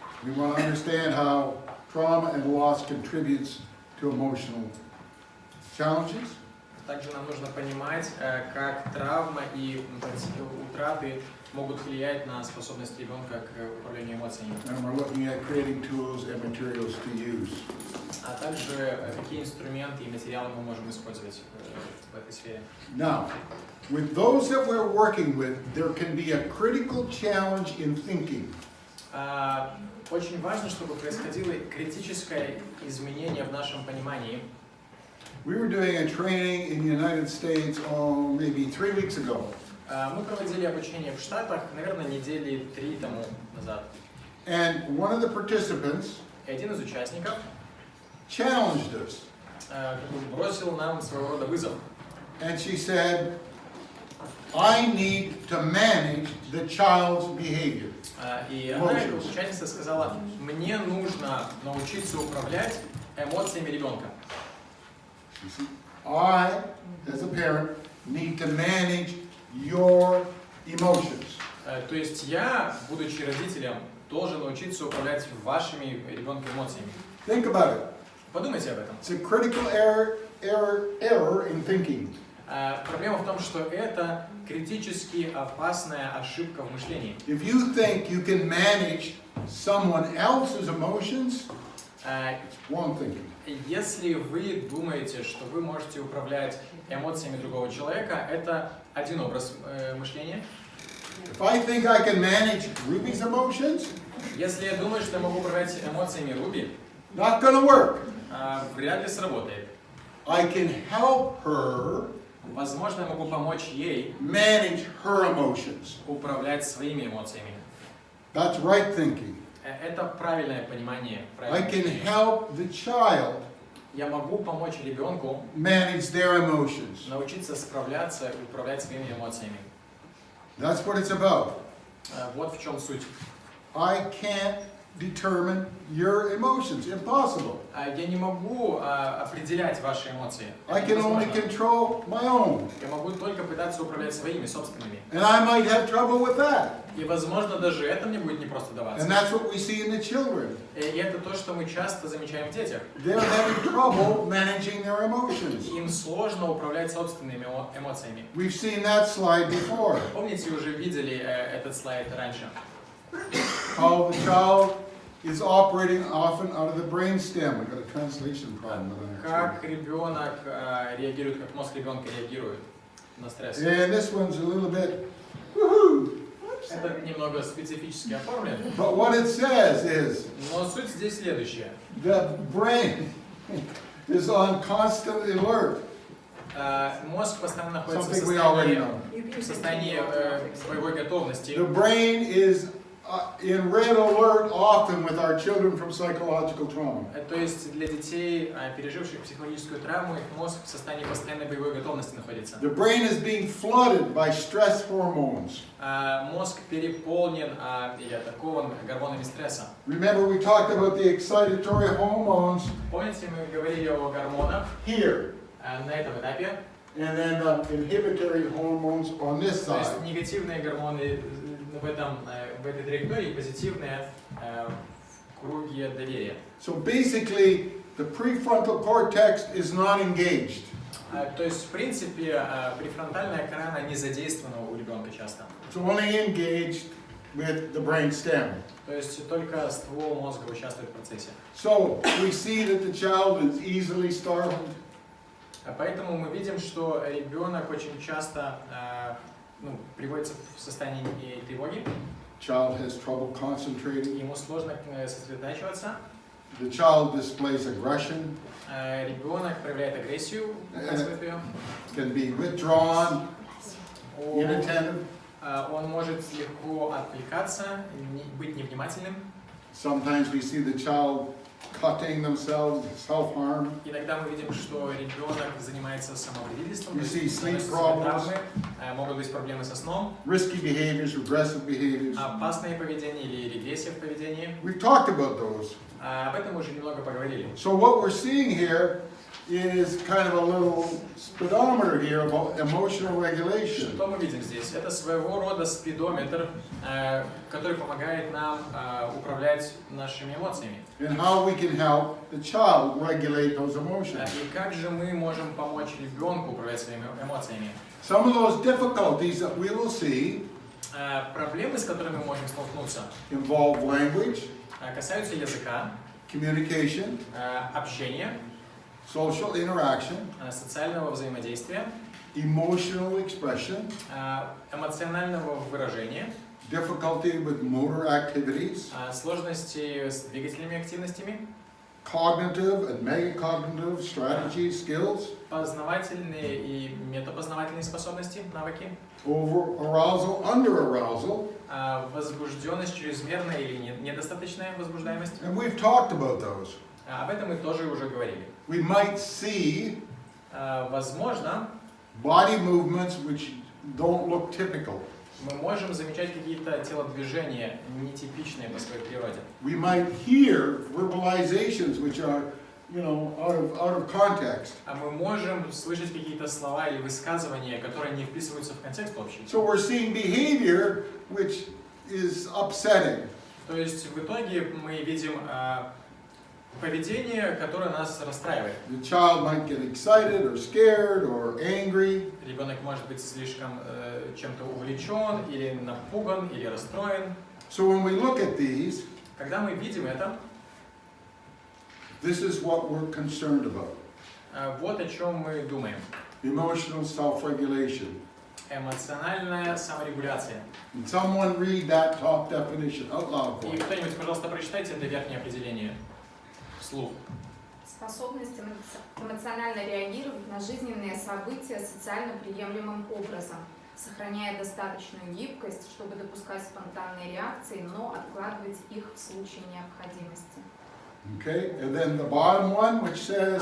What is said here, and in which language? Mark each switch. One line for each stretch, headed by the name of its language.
English: We want to understand how trauma and loss contributes to emotional challenges.
Russian: Также нам нужно понимать, как травма и утраты могут влиять на способность ребенка к управлению эмоциями.
English: And we're looking at creating tools and materials to use.
Russian: А также какие инструменты и материалы мы можем использовать в этой сфере.
English: Now, with those that we're working with, there can be a critical challenge in thinking.
Russian: Очень важно, чтобы происходило критическое изменение в нашем понимании.
English: We were doing a training in the United States, maybe 3 weeks ago.
Russian: Мы проводили обучение в Штатах, наверное, недели 3 тому назад.
English: And one of the participants
Russian: И один из участников
English: challenged us.
Russian: Бросил нам своего рода вызов.
English: And she said, I need to manage the child's behavior.
Russian: И она, участница, сказала, мне нужно научиться управлять эмоциями ребенка.
English: I, as a parent, need to manage your emotions.
Russian: То есть я, будучи родителем, должен научиться управлять вашими ребенком эмоциями.
English: Think about it.
Russian: Подумайте об этом.
English: It's a critical error in thinking.
Russian: Проблема в том, что это критически опасная ошибка в мышлении.
English: If you think you can manage someone else's emotions, wrong thinking.
Russian: Если вы думаете, что вы можете управлять эмоциями другого человека, это один образ мышления.
English: If I think I can manage Ruby's emotions,
Russian: Если я думаю, что я могу управлять эмоциями Руби,
English: not gonna work.
Russian: Вряд ли сработает.
English: I can help her
Russian: Возможно, я могу помочь ей
English: manage her emotions.
Russian: управлять своими эмоциями.
English: That's right thinking.
Russian: Это правильное понимание.
English: I can help the child
Russian: Я могу помочь ребенку
English: manage their emotions.
Russian: научиться справляться и управлять своими эмоциями.
English: That's what it's about.
Russian: Вот в чем суть.
English: I can't determine your emotions. Impossible.
Russian: Я не могу определять ваши эмоции.
English: I
Russian: Это
English: can only
Russian: невозможно.
English: control my own.
Russian: Я могу только пытаться управлять своими собственными.
English: And I might have trouble with that.
Russian: И, возможно, даже это мне будет непросто даваться.
English: And that's what we see in the children.
Russian: И это то, что мы часто замечаем в детях.
English: They're having trouble managing their emotions.
Russian: Им сложно управлять собственными эмоциями.
English: We've seen that slide before.
Russian: Помните, уже видели этот слайд раньше?
English: How the child is operating often out of the brainstem. We've got a translation problem with that.
Russian: Как ребенок реагирует, как мозг ребенка реагирует на стресс.
English: And this one's a little bit, woohoo.
Russian: Это немного специфически оформлено.
English: But what it says is
Russian: Но суть здесь следующая.
English: the brain is on constant alert.
Russian: Мозг постоянно находится
English: Something we already
Russian: в состоянии боевой готовности.
English: The brain is in red alert often with our children from psychological trauma.
Russian: То есть для детей, переживших психологическую травму, их мозг в состоянии постоянной боевой готовности находится.
English: The brain is being flooded by stress hormones.
Russian: Мозг переполнен или атакован гормонами стресса.
English: Remember we talked about the excitatory hormones
Russian: Помните, мы говорили о гормонах
English: here,
Russian: на этом этапе?
English: and then the inhibitory hormones on this
Russian: То есть
English: side.
Russian: негативные гормоны в этой траектории, позитивные в круге доверия.
English: So basically, the prefrontal cortex is not engaged.
Russian: То есть, в принципе, префронтальная кора она не задействована у ребенка часто.
English: It's only engaged with the brain stem.
Russian: То есть только ствол мозга участвует в процессе.
English: So we see that the child is easily startled.
Russian: Поэтому мы видим, что ребенок очень часто приводится в состояние тревоги.
English: Child has trouble concentrating.
Russian: Ему сложно сосредотачиваться.
English: The child displays aggression,
Russian: Ребенок проявляет агрессию, показывает ее.
English: can be withdrawn, inattentive.
Russian: Он может легко отвлекаться, быть невнимательным.
English: Sometimes we see the child cutting themselves, self-harm.
Russian: Иногда мы видим, что ребенок занимается самовредительством,
English: You see sleep
Russian: наносит себе
English: problems.
Russian: травмы, могут быть проблемы со сном,
English: Risky behaviors, regressive behaviors.
Russian: опасное поведение или регрессия в поведении.
English: We've talked about those.
Russian: Об этом мы уже немного поговорили.
English: So what we're seeing here is kind of a little speedometer here about emotional regulation.
Russian: Что мы видим здесь? Это своего рода спидометр, который помогает нам управлять нашими эмоциями.
English: And how we can help the child regulate those emotions.
Russian: И как же мы можем помочь ребенку управлять своими эмоциями?
English: Some of those difficulties that we will see
Russian: Проблемы, с которыми мы можем столкнуться,
English: involve language,
Russian: касаются языка,
English: communication,
Russian: общения,
English: social interaction,
Russian: социального взаимодействия,
English: emotional expression,
Russian: эмоционального выражения,
English: difficulty with motor activities,
Russian: сложности с двигательными активностями,
English: cognitive and metacognitive strategies, skills,
Russian: Познавательные и метапознавательные способности, навыки.
English: over arousal, under arousal,
Russian: Возбужденность чрезмерная или недостаточная возбуждаемость.
English: and we've talked about those.
Russian: Об этом мы тоже уже говорили.
English: We might see
Russian: Возможно,
English: body movements which don't look typical.
Russian: мы можем замечать какие-то телодвижения, нетипичные по своей природе.
English: We might hear verbalizations which are, out of context.
Russian: А мы можем слышать какие-то слова или высказывания, которые не вписываются в контекст общий.
English: So we're seeing behavior which is upsetting.
Russian: То есть в итоге мы видим поведение, которое нас расстраивает.
English: The child might get excited or scared or angry.
Russian: Ребенок может быть слишком чем-то увлечен, или напуган, или расстроен.
English: So when we look at these,
Russian: Когда мы видим это,
English: this is what we're concerned about.
Russian: Вот о чем мы думаем.
English: Emotional self-regulation.
Russian: Эмоциональная саморегуляция.
English: Can someone read that top definition out loud for
Russian: И
English: me?
Russian: кто-нибудь, пожалуйста, прочитайте это верхнее определение вслух. Способность эмоционально реагировать на жизненные события социально приемлемым образом, сохраняя достаточную гибкость, чтобы допускать спонтанные реакции, но откладывать их в случае необходимости.
English: Okay, and then the bottom one, which says,